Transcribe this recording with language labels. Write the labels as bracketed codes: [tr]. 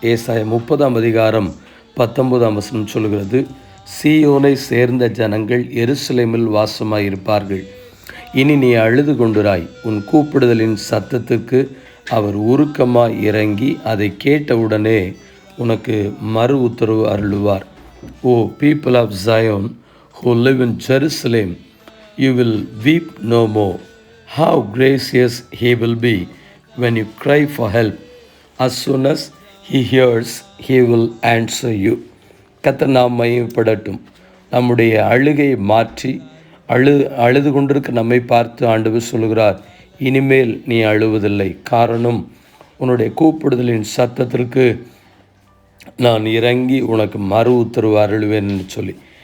[ta] ஏசாயா 30ஆம் அதிகாரம் 19ஆம் வசனம் சொல்கிறது, சீயோனை சேர்ந்த ஜனங்கள் எருசலேமில் வாசமாய் இருப்பார்கள். இனி நீ அழுது கொண்டிராய். உன் கூப்பிடுதலின் சத்தத்துக்கு அவர் உருக்கமாய் இறங்கி அதை கேட்டவுடனே உனக்கு மறு உத்தரவு அருளுவார். [en] O people of Zion who live in Jerusalem, you will weep no more. How gracious he will be when you cry for help. As soon as he hears, he will answer you. [ta] கர்த்தர் நாம் மகிமைப்படட்டும். நம்முடைய அழுகையை மாற்றி அழுது கொண்டிருக்க நம்மை பார்த்து ஆண்டவர் சொல்கிறார், இனிமேல் நீ அழுவதில்லை. காரணம், உன்னுடைய கூப்பிடுதலின் சத்தத்திற்கு நான் இறங்கி உனக்கு மறு உத்தரவு அருளுவேன் என்று சொல்லி.